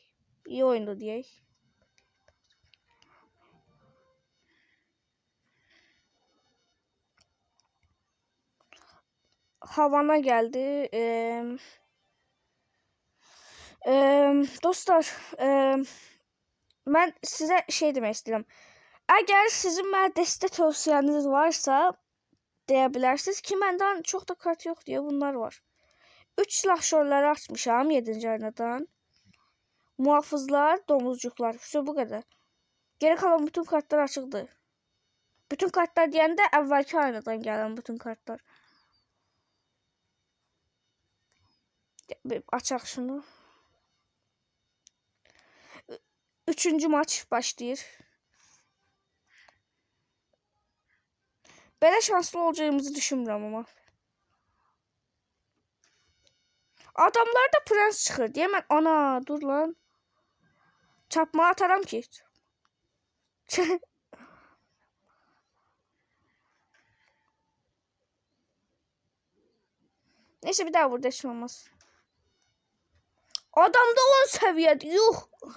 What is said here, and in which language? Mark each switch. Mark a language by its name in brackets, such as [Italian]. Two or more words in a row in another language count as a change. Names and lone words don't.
[Turkish] İyi oyundu diyey. Havana geldi. Dostlar, ben size şey demek istiyorum. Eğer sizin [Azerbaijani] mənə dəstək tövsiyeniz varsa, deyə bilərsiniz ki, məndən çox da kart yox diye bunlar var. 3 silahşörləri açmışam 7-ci aynadan. [Turkish] Muhafızlar, domuzcuklar. İşte bu kadar. [Azerbaijani] Geri kalan bütün kartlar açıqdır. Bütün kartlar deyəndə əvvəlki aynadan gələn bütün kartlar. [Turkish] Açaq şunu. [Azerbaijani] 3. maç başlayır. Belə şanslı olacağımızı düşünmürəm amma. Adamlarda prens çıxır deyə mən ana dur lan. Çarpma ataram ki. [Turkish] Neyse bir daha burada şey olmaz. Adamda 10 seviyede yok.